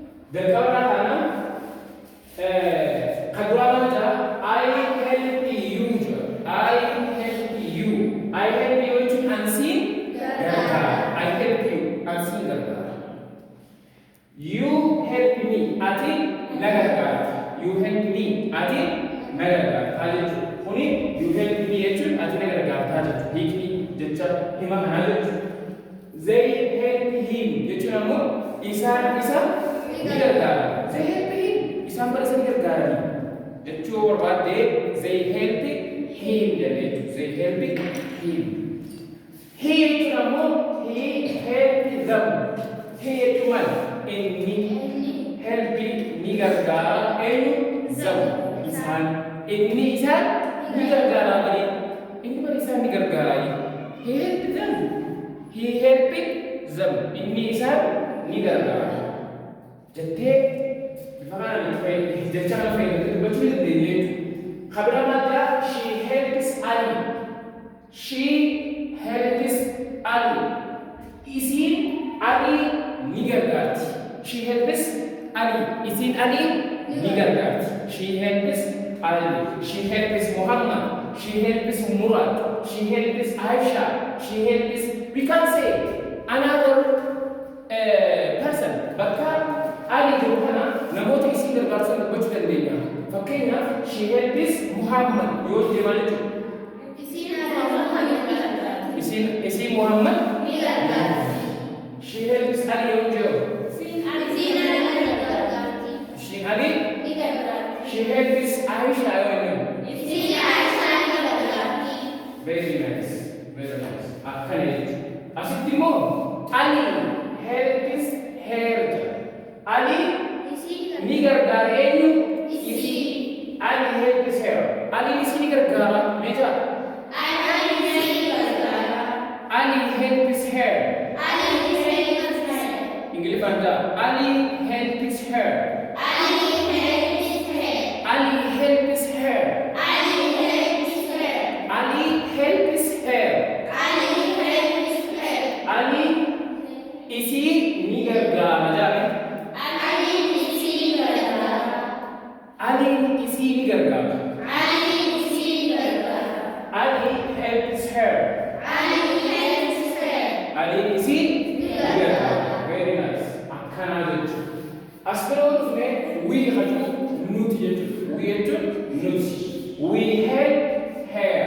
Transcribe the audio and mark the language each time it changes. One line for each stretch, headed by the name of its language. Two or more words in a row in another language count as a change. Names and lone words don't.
Oromo: Jalqaba taanan kaduraamata
English: I help you
Oromo: jira.
English: I help you. I help you
Oromo: jechuun ansiin gargaara.
English: I help you
Oromo: ansiin gargaara.
English: You help me
Oromo: ati na gargaarta.
English: You help me
Oromo: ati na gargaarta jechuudha. Kuni
English: you help me
Oromo: jechuun ati na gargaarta jechuudha. Hiikni jecha hima kanaa jechuudha.
English: They help him
Oromo: jechuun ammoo isaan isa ni gargaara.
English: They help him
Oromo: isaan bara isa ni gargaarani jechuu barbaadde
English: they help him
Oromo: jedhee jechuudha.
English: They help him. He
Oromo: jechuun ammoo
English: he help them.
Oromo: He jechuun maal? Inni help ni gargaara eenyu them isaan inni isaan ni gargaara malee inni bara isaan ni gargaara.
English: He help them. He helping them.
Oromo: Inni isaan ni gargaara. Jettee bifa kanaan jecha kana fayyadamtee dubbachuu dandeenya. Kabira madda
English: she helps Ali. She helps Ali.
Oromo: Isiin Ali ni gargaarti.
English: She helps Ali.
Oromo: Isiin Ali ni gargaarti.
English: She helps Ali. She helps Muhammad. She helps Murad. She helps Aisha. She helps, we can say another person.
Oromo: Bakka Ali jiru kana namoota isii gargaarsan dubbachuu dandeenya. Fakkeenyaaf
English: she helps Muhammad
Oromo: yoo deemaa jechuudha. Isiin Muhammad ni gargaarti.
English: She helps Ali
Oromo: yoo jiru. Isiin Ali ni gargaarti.
English: She helps Aisha
Oromo: yoo jiru. Isiin Aisha ni gargaarti.
English: Very nice. Very nice.
Oromo: Akkana jechuudha. Asitti immoo Ali
English: helps her.
Oromo: Ali ni gargaara eenyu? Isii.
English: Ali helps her. Ali isii ni gargaara meeqa? Ali ni gargaara. Ali helps her. Ali helps her.
Oromo: Ingiliffaan jaa.
English: Ali helps her. Ali helps her. Ali helps her. Ali helps her. Ali helps her.
Oromo: Ali isii ni gargaara jaabe. Ali isii ni gargaara. Ali isii ni gargaara. Ali isii ni gargaara.
English: Ali helps her. Ali helps her.
Oromo: Ali isii ni gargaara.
English: Very nice.
Oromo: Akkana jechuudha. As bira yoo dhufne we hajuu nuti jechuudha. We jechuun nuti.
English: We help her.